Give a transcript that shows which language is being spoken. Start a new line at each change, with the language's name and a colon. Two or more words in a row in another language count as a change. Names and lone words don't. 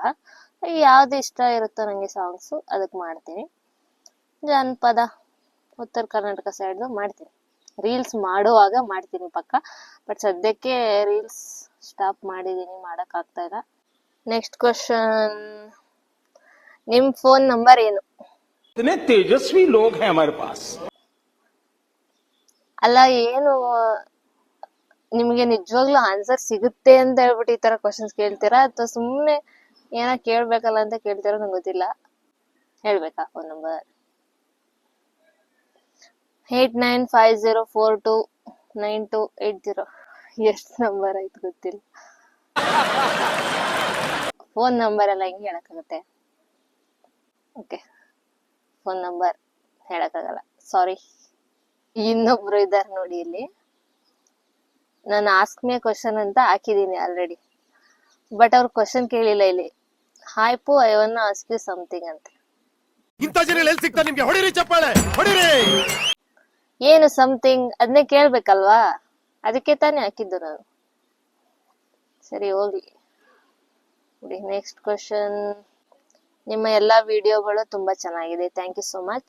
Kannada: ಯಾವ್ದು ಇಷ್ಟ ಇರುತ್ತೋ ನಂಗೆ ಸಾಂಗ್ಸು ಅದಕ್ಕೆ ಮಾಡ್ತೀನಿ. ಜನಪದ ಉತ್ತರ ಕರ್ನಾಟಕ ಸೈಡ್ ಮಾಡ್ತೀನಿ, ರೀಲ್ಸ್ ಮಾಡುವಾಗ ಮಾಡ್ತೀನಿ ಪಕ್ಕ. ಬಟ್ ಸದ್ಯಕ್ಕೆ
English: reels stop
Kannada: ಮಾಡಿದೀನಿ, ಮಾಡಕ್ ಆಗ್ತಾ ಇಲ್ಲ.
English: next question,
Kannada: ನಿಮ್
English: phone number
Kannada: ಏನು?
Hindi: इतने तेजस्वी लोग हैं हमारे पास.
Kannada: ಅಲ್ಲ, ಏನು ನಿಮ್ಗೆ ನಿಜವಾಗ್ಲೂ ಆನ್ಸರ್ ಸಿಗುತ್ತೆ ಅಂತ ಹೇಳ್ಬಿಟ್ಟು ಈ ತರ ಕ್ವಶನ್ಸ್ ಕೇಳ್ತೀರಾ, ಅಥವಾ ಸುಮ್ನೆ ಏನೋ ಕೇಳ್ಬೇಕಲ್ಲ ಅಂತ ಕೇಳ್ತೀರಾ ನಂಗೆ ಗೊತ್ತಿಲ್ಲ. ಹೇಳ್ಬೇಕಾ
English: phone number?
Kannada: 8950429280. ಎಷ್ಟು ನಂಬರ್ ಆಯ್ತು ಗೊತ್ತಿಲ್ಲ.
English: phone number
Kannada: ಎಲ್ಲ ಹೆಂಗೆ ಹೇಳಕ್ಕಾಗತ್ತೆ?
English: OK, phone number
Kannada: ಹೇಳಕ್ಕಾಗಲ್ಲ, ಸಾರಿ. ಇನ್ನೊಬ್ರು ಇದ್ದಾರೆ ನೋಡಿ ಇಲ್ಲಿ, ನಾನು
English: ask me question
Kannada: ಅಂತ ಹಾಕಿದೀನಿ
English: already, but
Kannada: ಅವ್ರು ಕ್ವಶನ್ ಕೇಳಿಲ್ಲ ಇಲ್ಲಿ. ಹಾಯ್ ಪು,
English: I want to ask you something ಅಂತ.
Kannada: ಇಂಥ ಜನ ಎಲ್ಲಿ ಸಿಗ್ತಾರೆ ನಿಮ್ಗೆ? ಹೊಡಿರಿ ಚಪ್ಪಾಳೆ, ಹೊಡಿರಿ. ಏನು ಸಮಥಿಂಗ್? ಅದನ್ನೇ ಕೇಳ್ಬೇಕಲ್ವಾ, ಅದಕ್ಕೆ ತಾನೇ ಹಾಕಿದ್ದು ನಾನು. ಸರಿ ಹೋಗ್ಲಿ ಬಿಡಿ.
English: next question,
Kannada: ನಿಮ್ಮ ಎಲ್ಲಾ ವಿಡಿಯೋಗಳು ತುಂಬಾ ಚೆನ್ನಾಗಿದೆ,
English: thank you so much.